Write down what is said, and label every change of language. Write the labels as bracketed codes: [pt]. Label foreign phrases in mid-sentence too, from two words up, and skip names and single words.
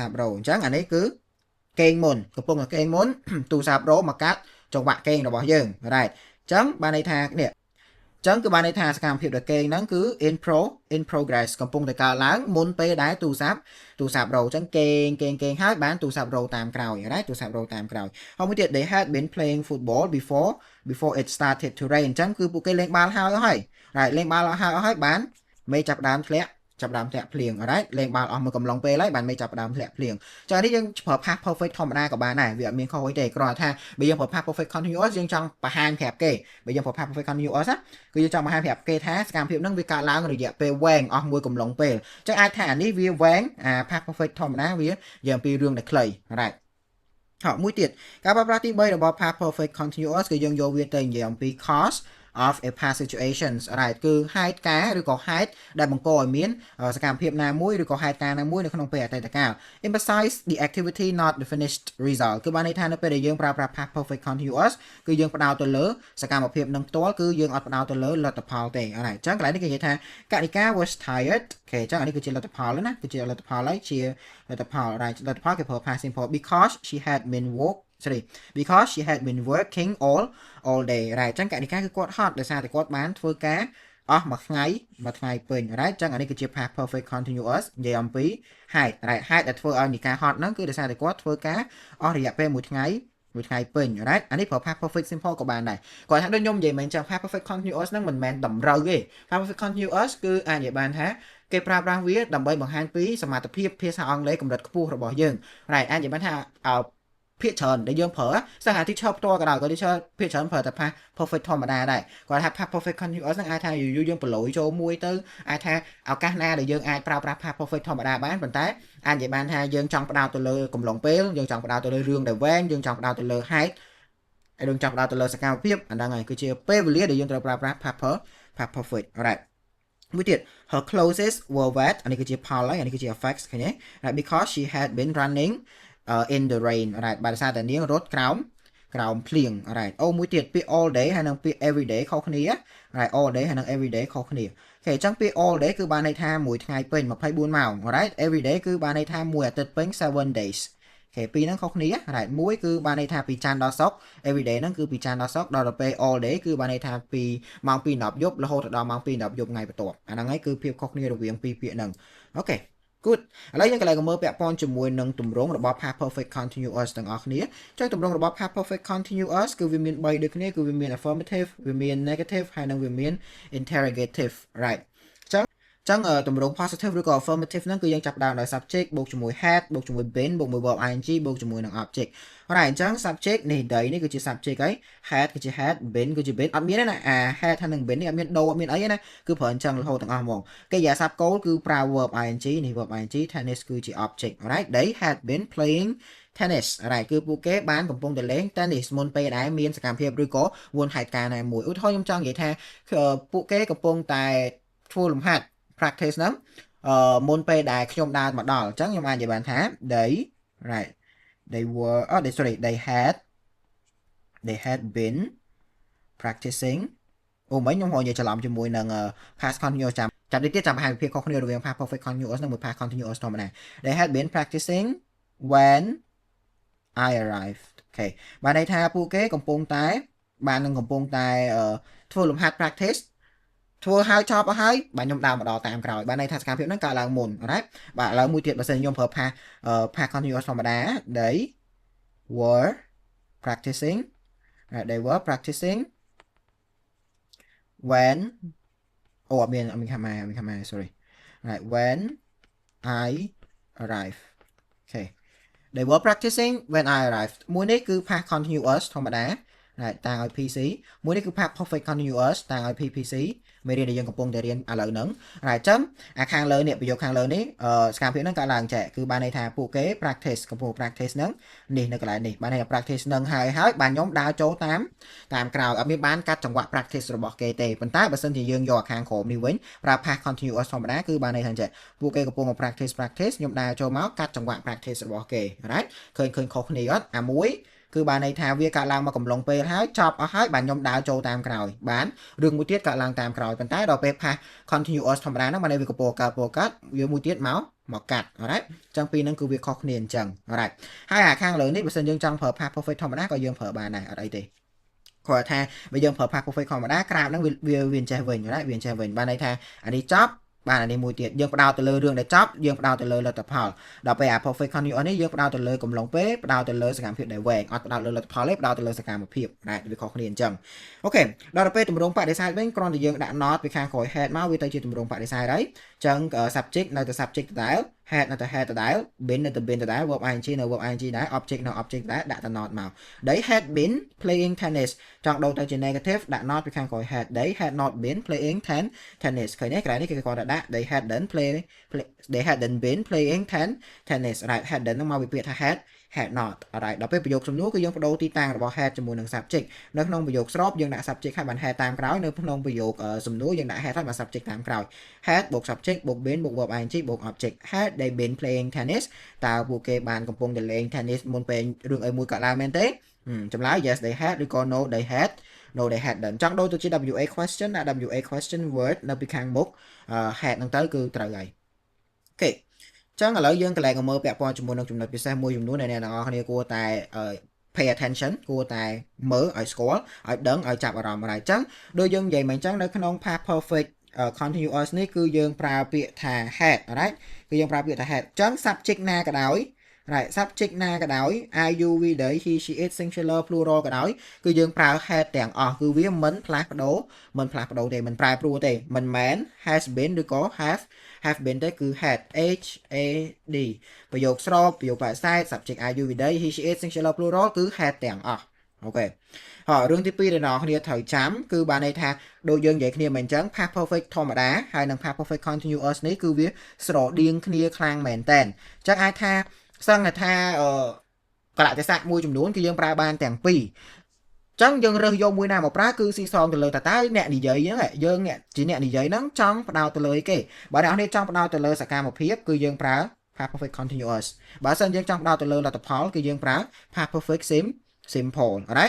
[km] ព្ទរោអញ្ចឹងអានេះគឺគេងមុនកំពុងតែគេងមុនទូរស័ព្ទរោមកកាត់ចង្វាក់គេងរបស់យើងអញ្ចឹងបានន័យថានេះចឹងគឺបានន័យថាសកម្មភាពដែលគេងហ្នឹងគឺ [en] in progress [km] កំពុងតែកើតឡើងមុនពេលដែលទូរស័ព្ទរោអញ្ចឹងគេងហើយបានទូរស័ព្ទរោតាមក្រោយទូរស័ព្ទរោតាមក្រោយហើយមួយទៀត [en] they had been playing football before it started to rain [km] អញ្ចឹងគឺពួកគេលេងបាល់ហើយលេងបាល់ហើយបានមេចាប់ដើមធ្លាក់ភ្លៀងលេងបាល់អស់មួយកំឡុងពេលហើយបានមេចាប់ដើមធ្លាក់ភ្លៀងចឹងនេះយើងប្រើ [en] past perfect [km] ធម្មតាក៏បានដែរវាអត់មានខុសអីទេគ្រាន់តែថាបើយើងប្រើ [en] past perfect continuous [km] យើងចង់ បង្ហាញប្រាប់គេបើយើងប្រើ [en] past perfect continuous [km] ណាគឺយើងចង់បង្ហាញប្រាប់គេថាសកម្មភាពហ្នឹងវាកើតឡើងរយៈពេលវែងអស់មួយកំឡុងពេលចឹងអាចថាអានេះវាវែង [en] past perfect [km] ធម្មតាវា យើងអំពីរឿងដែលខ្លីហើយមួយទៀតការប្រើប្រាស់ទី3របស់ [en] past perfect continuous [km] គឺយើងយកវាទៅនិយាយអំពី [en] cause of a past situations [km] គឺហេ តុការណ៍ឬក៏ហេតុដែលបង្កឲ្យមានសកម្មភាពណាមួយឬក៏ហេតុការណ៍ណាមួយនៅក្នុងពេលអតីតកាល [en] emphasize the activity not the finished result [km] គឺបានន័យថានៅពេលដែលយើងប្រើប្រាស់ [en] past perfect continuous [km] គឺយើងផ្ដោតទៅលើសកម្មភាពនឹងផ្ទាល់គឺយើងអត់ផ្ដោតទៅលើលទ្ធផលទេអញ្ចឹងកន្លែងនេះគេនិយាយថាកនិកា [en] was tired [km] អូខេអញ្ចឹងអានេះគឺជាលទ្ធផលណាគឺជាលទ្ធផលហើយជាលទ្ធផលគេប្រើ [en] past simple because she had been working all day [km] អញ្ចឹងកនិកាគឺគាត់ហត់ដោយសារតែគាត់បានធ្វើការអស់មួយថ្ងៃពេញអញ្ចឹងអានេះគឺជា [en] past perfect continuous [km] និ យាយអំពីហេតុដែលធ្វើឲ្យនិកាហត់ហ្នឹងគឺដោយសារតែគាត់ធ្វើការអស់រយៈពេលមួយថ្ងៃពេញអានេះប្រើ [en] past perfect simple [km] ក៏បានដែរគាត់ថាដូចខ្ញុំនិយាយមែនចឹង [en] past perfect continuous [km] ហ្នឹងមិនមែនតម្រូវទេ [en] past perfect continuous [km] គឺអាចនិយាយបានថាគេប្រើប្រាស់វាដើម្បីបង្ហាញពីសមត្ថភាពភាសាអង់គ្លេសកម្រិតខ្ពស់របស់យើងអាចនិយាយបានថាភាគច្រើនដែលយើងប្រើសិស្សអា teacher ផ្ទាល់ក៏ដោយក៏ teacher ភាគច្រើនប្រើតែ [en] past perfect [km] ធម្ម តាដែរគាត់ថា [en] past perfect continuous [km] ហ្នឹងអាចថាយូរយើងប្រឡូយចូលមួយទៅអាចថាឱកាសណាដែលយើងអាចប្រើប្រាស់ [en] past perfect [km] ធម្មតាបានប៉ុន្តែអាចនិយាយបានថាយើងចង់ផ្ដោតទៅលើកំឡុងពេលយើងចង់ផ្ដោតទៅលើរឿងដែលវែងយើងចង់ផ្ដោតទៅលើហេតុហើយយើងចង់ផ្ដោតទៅលើសកម្មភាពអាហ្នឹងហើយគឺជាពេលវេលាដែលយើងត្រូវប្រើប្រាស់ [en] past perfect alright [km] មួយទៀត [en] her clothes were wet [km] អានេះគឺជាផលហើយអានេះគឺជា effects ឃើញទេ [en] because she had been running in the rain [km] បាទដោយសារតែនាងរត់ក្រោមភ្លៀងមួយទៀតពាក្យ [en] all day [km] ហើយនិងពាក្យ [en] every day [km] ខុសគ្នា [en] all day [km] ហើយនិង [en] every day [km] ខុសគ្នាអូខេអញ្ចឹងពាក្យ [en] all day [km] គឺបានន័យថាមួយថ្ងៃពេញ24ម៉ោង [en] every day [km] គឺបានន័យថាមួយអាទិត្យពេញ7 days អូខេពីរហ្នឹងខុសគ្នាមួយគឺបានន័យថាពីច័ន្ទដល់សុក្រ [en] every day [km] ហ្នឹងគឺពីច័ន្ទដល់សុក្រដល់ទៅពេល [en] all day [km] គឺបានន័យថាពីម៉ោង2 10យប់រហូតដល់ម៉ោង2 10យប់ថ្ងៃបន្ទាប់អាហ្នឹងហើយគឺភាពខុសគ្នារវាងពីរពាក្យហ្នឹងអូខេgood ឥឡូវយើងកន្លែងមើលពាក់ព័ន្ធជាមួយនឹងទម្រង់របស់ [en] past perfect continuous [km] ទាំងអស់គ្នាចុះទម្រង់របស់ [en] past perfect continuous [km] គឺវាមាន3ដូចគ្នាគឺវាមាន affirmative វាមាន negative ហើយនិងវាមាន interrogative ចឹងទម្រង់ positive ឬក៏ affirmative ហ្នឹងគឺយើងចាប់ដើមដោយ subject បូក ជាមួយ had បូកជាមួយ been បូកមួយ [en] verb ing [km] បូកជាមួយនឹង object អញ្ចឹង subject នេះ they នេះគឺជា subject ហើយ had គឺជា [en] had been [km] គឺជា been អត់មានទេណាhad ហើយនឹង been នេះអត់មានដូរអត់មានអីទេណាគឺប្រើអញ្ចឹងរហូតទាំងអស់ហ្មងកិរិយាសព្ទគោលគឺប្រើ [en] verb ing [km] នេះ [en] verb ing tennis [km] គឺជា [en] object they had been playing tennis [km] គឺពួកគេបានកំពុងតែលេង tennis មុនពេលដែលមានសកម្មភាពឬក៏មុនហេតុការណ៍ណាមួយឧទាហរណ៍ខ្ញុំចង់និយាយថាពួកគេកំពុងតែធ្វើលំហាត់practice ហ្នឹងមុនពេលដែលខ្ញុំដើរមកដល់អញ្ចឹងខ្ញុំអាចនិយាយបានថា [en] they had been practicing [km] មិញខ្ញុំហៅនិយាយច្រឡំជាមួយនឹង [en] past continuous [km] ចាំតិចទៀតចាំបង្ហាញពីភាពខុសគ្នារវាង [en] past perfect continuous [km] និង [en] past continuous [km] ធម្មតា [en] they had been practicing when I arrived [km] អូខេបានន័យថាពួកគេកំពុងតែ ធ្វើលំហាត់ practiceធ្វើហើយចប់អស់ហើយបាទខ្ញុំដើរមកដល់តាមក្រោយបានន័យថាសកម្មភាពហ្នឹងកើតឡើងមុនបាទឥឡូវមួយទៀតបើសិនខ្ញុំប្រើ [en] past continuous [km] ធម្មតា [en] they were practicing when [km] អត់មានខាម៉ា [en] sorry when I arrived [km] អូខេ [en] they were practicing when I arrived [km] មួយនេះគឺ [en] past continuous [km] ធម្មតាតាំងឲ្យ PC មួយនេះគឺ [en] past perfect continuous [km] តាំងឲ្យ PPC មេរៀនដែលយើងកំពុងតែរៀនឥឡូវហ្នឹងហើយអញ្ចឹងអាខាងលើនេះប្រយោគខាងលើនេះសកម្មភាពហ្នឹងកើតឡើងចែកគឺបានន័យថាពួកគេ practice កំពុង practice ហ្នឹងនេះនៅកន្លែងនេះបានន័យថា practice ហ្នឹងហើយបានខ្ញុំដើរចូលតាមក្រោយអត់មានបានកាត់ចង្វាក់ practice របស់គេទេប៉ុន្តែបើសិនជាយើងយកអាខាងក្រោមនេះវិញប្រើ [en] past continuous [km] ធម្មតាគឺបានន័យថាអញ្ចឹ ងពួកគេកំពុង practice ខ្ញុំដើរចូលមកកាត់ចង្វាក់ practice របស់គេ right ឃើញខុសគ្នាអត់អាមួយគឺបានន័យថាវាកើតឡើងមកកំឡុងពេលហើយចប់អស់ហើយបានខ្ញុំដើរចូលតាមក្រោយបានរឿងមួយទៀតកើតឡើងតាមក្រោយប៉ុន្តែដល់ពេល [en] past continuous [km] ធម្មតាហ្នឹងបានន័យ វាកំពុងកើតវាមួយទៀតមកកាត់ alright អញ្ចឹងពីរហ្នឹងគឺវាខុសគ្នាអញ្ចឹង alright ហើយអាខាងលើនេះបើសិនយើងចង់ប្រើ [en] past perfect [km] ធម្មតាក៏យើងប្រើបានដែរអត់អីទេគាត់ថាបើយើងប្រើ [en] past perfect [km] ធម្មតាក្រាបហ្នឹងវា ចេះវិញ alright វាចេះវិញបានន័យថាអានេះចប់បានអានេះមួយទៀតយើងផ្ដោតទៅលើរឿងដែលចប់យើងផ្ដោតទៅលើលទ្ធផលដល់ពេលអា [en] perfect continuous [km] នេះយើងផ្ដោតទៅ លើកំឡុងពេលផ្ដោតទៅលើសកម្មភាពដែលវែងអត់ផ្ដោតលើលទ្ធផលទេផ្ដោតទៅលើសកម្មភាពណាវាខុសគ្នាអញ្ចឹងអូខេដល់ពេលទម្រង់បដិសេធវិញគ្រាន់តែយើងដាក់ not ពីខាងក្រោយ head មកវាទៅជាទម្រង់បដិសេធហើយអញ្ចឹង subject នៅតែ subject ដដែល head នៅតែ head ដដែល been នៅតែ been ដដែល [en] verb ing [km] នៅ [en] verb ing [km] ដែរ object នៅ object ដែរដាក់តែ not មកដី [en] had been playing tennis [km] ចង់ដូរទៅជា negative ដាក់ not ពីខាងក្រោយ had [en] they had not been playing tennis [km] ឃើញទេក្រៅនេះគេគាត់ដាក់ [en] they hadn't been playing tennis right hadn't [km] នឹងមកពីពាក្យថា [en] had not alright [km] ដល់ពេលប្រយោគសំណួរគឺយើងបដូរទីតាំងរបស់ had ជាមួយនឹង subject នៅក្នុងប្រយោគស្របយើងដាក់ subject ហើយបាន had តាមក្រោយនៅក្នុងប្រយោគសំណួរយើងដាក់ had ហើយបាន subject តាមក្រោយ had បូក subject បូក been បូក [en] verb ing [km] បូក [en] object had they been playing tennis [km] តើពួកគេបានកំពុងតែលេង tennis មុនពេលរឿងអីមួយកើតឡើងមែនទេចម្លើយ [en] yes they had [km] ឬក៏ [en] no they [km] hadn't ចង់ដូរទៅជា [en] WA question [km] ដាក់ [en] WA question word [km] នៅពីខាងមុខ had ហ្នឹងទៅគឺត្រូវហើយអូខេចឹងឥឡូវយើងកន្លែងមើលពាក់ព័ន្ធជាមួយនឹងចំណុចពិសេសមួយចំនួនដែលអ្នកទាំងអស់គ្នាគួរតែ [en] pay attention [km] គួរតែមើលឲ្យស្គាល់ឲ្យដឹងឲ្យចាប់អារម្មណ៍ហើយចឹងដូចយើងនិយាយមកចឹងនៅក្នុង past perfect continuous នេះគឺយើងប្រើពាក្យថា [en] had alright [km] គឺយើងប្រើពាក្យថា had ចឹង subject ណាក៏ដោយ [en] right subject [km] ណាក៏ដោយ [en] I you we they he she it singular plural [km] ក៏ដោយគឺយើងប្រើ had ទាំងអស់គឺវាមិនផ្លាស់ប្ដូរទេមិន ប្រែប្រួលទេមិនមែន [en] has been [km] ឬក៏ [en] have been [km] ទេគឺ [en] had h a d [km] ប្រយោគស្របប្រយោគបដិសេធ [en] subject I you we they he she it singular plural [km] គឺ had ទាំងអស់អូខេ ហើយរឿងទី2ដែលអ្នកនរគ្នាត្រូវចាំគឺបានន័យថាដូចយើងនិយាយគ្នាមិនអញ្ចឹង [en] past perfect [km] ធម្មតាហើយនិង [en] past perfect continuous [km] នេះគឺវាស្រដៀងគ្នាខ្លាំងមែនតើអញ្ចឹងអាចថាសឹងថាកលៈទេសៈមួយចំនួនគឺយើងប្រើបានទាំងពីរចឹងយើងរើសយកមួយណាមកប្រើគឺស៊ីសងទៅលើតើអ្នកនិយាយហ្នឹងយើងជាអ្នកនិយាយហ្នឹងចង់ផ្ដោតទៅលើគេបើអ្នកនរចង់ផ្ដោតទៅលើសកម្មភាពគឺយើងប្រើ [en] past perfect continuous [km] បើសិនយើងចង់ផ្ដោតទៅលើលទ្ធផលគឺយើងប្រើ [en] past perfect simple alright